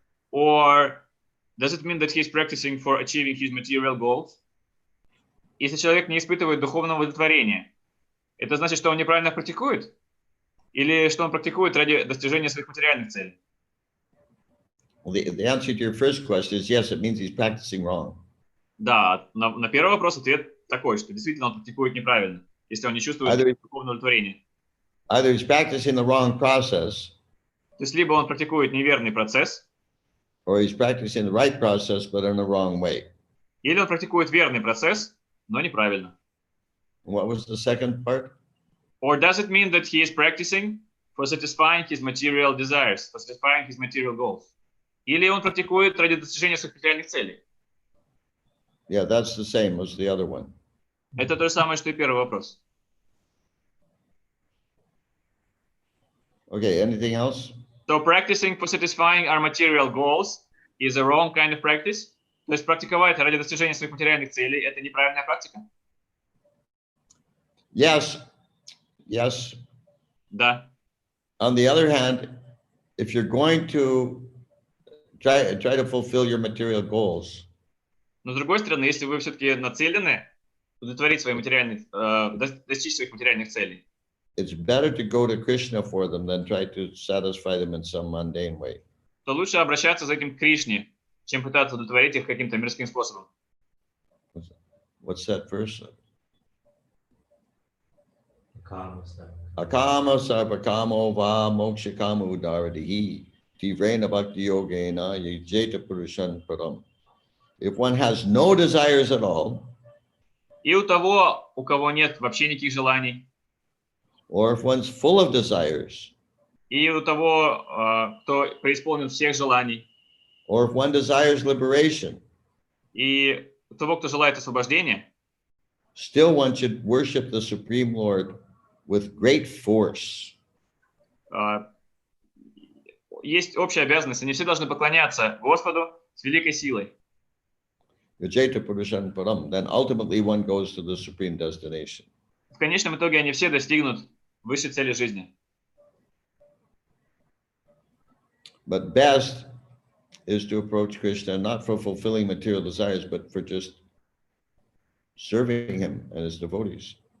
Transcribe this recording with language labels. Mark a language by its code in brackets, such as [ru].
[en] Or does it mean that he is practicing for achieving his material goals? [ru] Если человек не испытывает духовного удовлетворения, это значит, что он неправильно практикует? Или что он практикует ради достижения своих материальных целей? [en] Well, the answer to your first question is yes, it means he's practicing wrong. [ru] Да, на первый вопрос ответ такой, что действительно он практикует неправильно, если он не чувствует духовного удовлетворения. [en] Either he's practicing the wrong process, [ru] То есть либо он практикует неверный процесс, [en] or he's practicing the right process, but in the wrong way. [ru] или он практикует верный процесс, но неправильно. [en] What was the second part? Or does it mean that he is practicing for satisfying his material desires, for satisfying his material goals? [ru] Или он практикует ради достижения своих материальных целей? [en] Yeah, that's the same as the other one. [ru] Это то же самое, что и первый вопрос. [en] Okay, anything else? So practicing for satisfying our material goals is a wrong kind of practice. [ru] То есть практиковать ради достижения своих материальных целей – это неправильная практика? [en] Yes. [ru] Да. [en] On the other hand, if you're going to try to fulfill your material goals, [ru] Но с другой стороны, если вы все-таки нацелены удовлетворить свои материальные, достичь своих материальных целей, [en] it's better to go to Krishna for them than try to satisfy them in some mundane way. [ru] то лучше обращаться за этим к Кришне, чем пытаться удовлетворить их каким-то мирским способом. [en] What's that verse? Karma stuff. [sa] Akama sarvakamo va mokshakama udaradihi tivrena bhakti yogena yajeta purushan param. [en] If one has no desires at all, [ru] И у того, у кого нет вообще никаких желаний, [en] or if one's full of desires, [ru] и у того, кто преисполнен всех желаний, [en] or if one desires liberation, [ru] и у того, кто желает освобождения, [en] still one should worship the Supreme Lord with great force. [ru] есть общая обязанность, они все должны поклоняться Господу с великой силой. [sa] Yajeta purushan param. [en] Then ultimately one goes to the supreme destination. [ru] В конечном итоге они все достигнут высшей цели жизни. [en] But best is to approach Krishna not for fulfilling material desires, but for just serving him and his devotees.